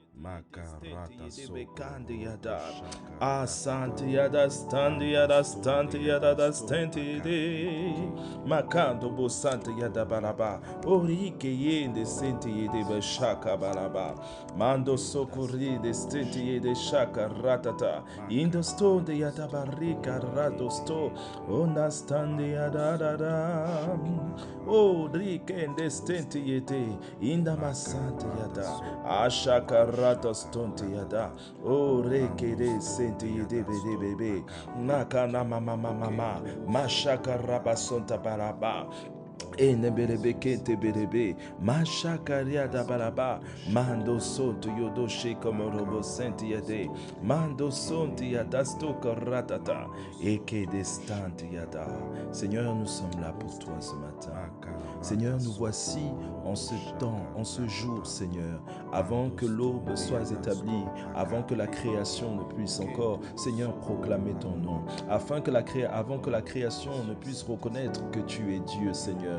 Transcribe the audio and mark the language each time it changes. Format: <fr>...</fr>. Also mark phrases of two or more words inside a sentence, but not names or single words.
<fr>Makarata Sokoro Asante Yada Standi Yada Stante Yada Stante de Makando Bosante Yada Balaba Orike Yende Sente Yede Bashaka Balaba Mando Sokori de Stente Yede Shaka Ratata Indosto de Yada Barika Radosto Onda Standi Yada Dada O Rike Stente Yede Inda Masante Yada Ashaka Ratos Tonte Yada O Reke de Sente Yede Bede Bebe Nakana Mama Mama Mashaka Rabasonta Baraba Enebelebe kente belebe, mashakaria da balaba, mando sonto yodo shekomorobo senti yade, mando sonti yadasto koratata, eke destanti yada. Seigneur, nous sommes là pour toi ce matin. Seigneur, nous voici en ce temps, en ce jour, Seigneur, avant que l'aube soit établie, avant que la création ne puisse encore, Seigneur, proclamer ton nom, avant que la création ne puisse reconnaître que tu es Dieu, Seigneur.</fr>